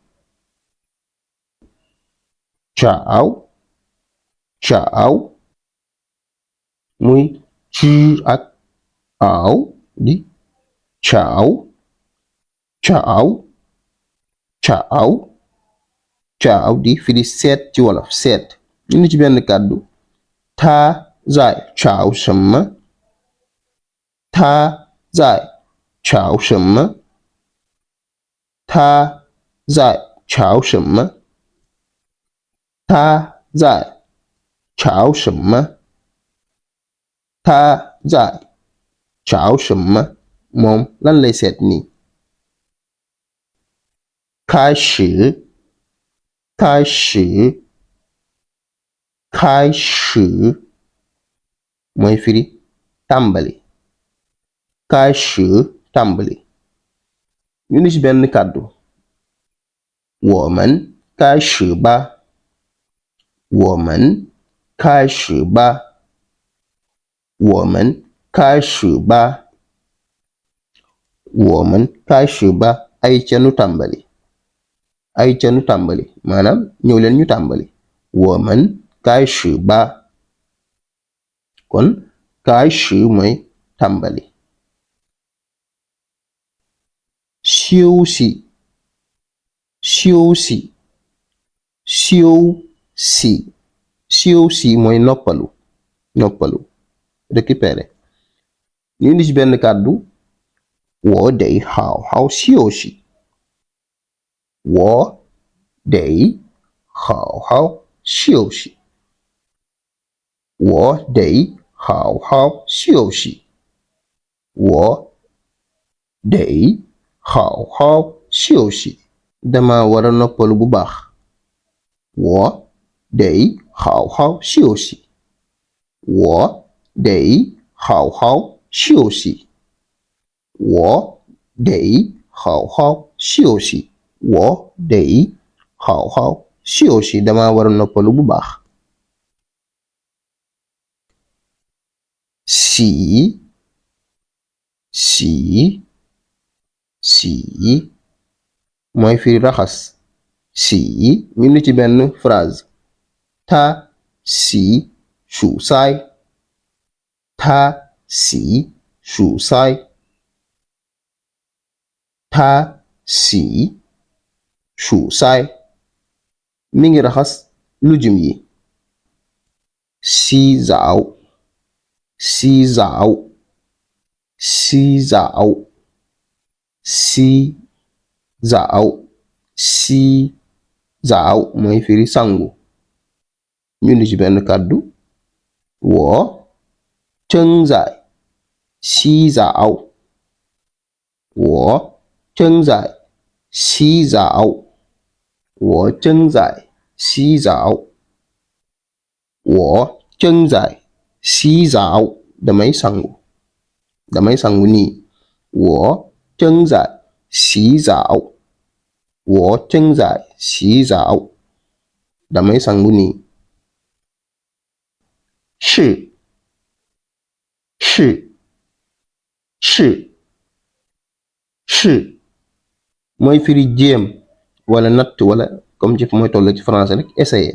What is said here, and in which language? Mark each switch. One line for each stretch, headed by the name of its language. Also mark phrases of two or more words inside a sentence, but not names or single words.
Wolof: caaw muy ci ak aaw di caaw di firi seet ci wolof seet ñu ni ci benn kàddu
Chinese: 他在找什么他在找什么他在找什么他在找什么他在找什么
Wolof: moom lan lay seet nii
Chinese: 开始
Wolof: mooy firi tàmbali
Chinese: 开始
Wolof: tàmbali ñu ni ci benn kàddu
Chinese: 我们开始吧我们开始吧我们开始吧我们开始吧
Wolof: ay ca nu tàmbali maanaam ñëw leen ñu tàmbali
Chinese: 我们开始吧
Wolof: kon 开始 mooy tàmbali 休息 mooy noppalu récupérer ñu indi ci benn kàddu
Chinese: 我得好好休息我得好好休息。我得好好休息。我得好好休息。
Wolof: dama war a noppalu bu baax.
Chinese: 我得好好休息。我得好好休息。我得好好休息。我得好好休息。
Wolof: dama war a noppalu bu baax. 洗mooy firi raxas. 洗 ñu ni ci benn phrase.
Chinese: 他洗蔬菜。他洗蔬菜。他洗蔬菜。
Wolof: mi ngi raxas lujum yi.
Chinese: 洗澡洗澡洗澡洗澡洗澡
Wolof: mooy firi sangu. ñu ni ci benn kàddu.
Chinese: 我正在洗澡。我正在洗澡。我正在洗澡。我正在洗澡。
Wolof: damay sangu nii.
Chinese: 我正在洗澡。我正在洗澡。
Wolof: damay sangu nii. 试 mooy firi jéem wala natt wala comme ci mooy toll ci français rek essayer.